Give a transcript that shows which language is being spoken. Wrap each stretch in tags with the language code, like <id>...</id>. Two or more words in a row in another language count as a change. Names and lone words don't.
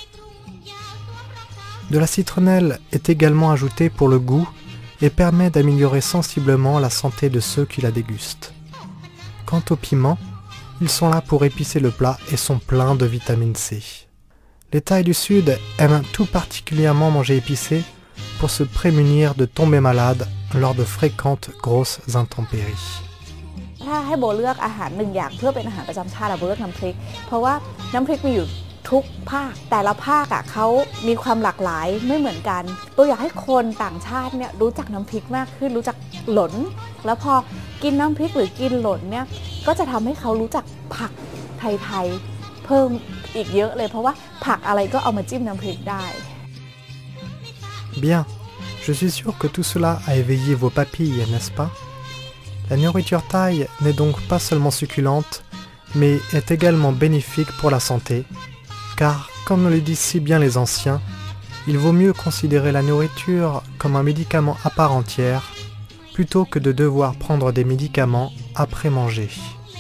<fr>De la citronnelle est également ajoutée pour le goût et permet d'améliorer sensiblement la santé de ceux qui la dégustent. Quant aux piments, ils sont là pour épicer le plat et sont pleins de vitamine C. Les Thaïs du Sud aiment tout particulièrement manger épicé pour se prémunir de tomber malade lors de fréquentes grosses intempéries.</fr> <th>ถ้าให้โบเลือกอาหาร1อย่างเพื่อเป็นอาหารประจำชาติโบเลือกน้ำพริกเพราะว่าน้ำพริกมีอยู่ทุกภาคแต่ละภาคเขามีความหลากหลายไม่เหมือนกันโบอยากให้คนต่างชาติเนี่ยรู้จักน้ำพริกมากขึ้นรู้จักหลนแล้วพอกินน้ำพริกหรือกินหลนเนี่ยก็จะทำให้เขารู้จักผักไทยๆเพิ่มอีกเยอะเลยเพราะว่าผักอะไรก็เอามาจิ้มน้ำพริกได้</th> <fr>Bien, je suis sûr que tout cela a éveillé vos papilles, n'est-ce pas? La nourriture thaï n'est donc pas seulement succulente, mais est également bénéfique pour la santé, car, comme le disent si bien les anciens, il vaut mieux considérer la nourriture comme un médicament à part entière, plutôt que de devoir prendre des médicaments après manger.</fr>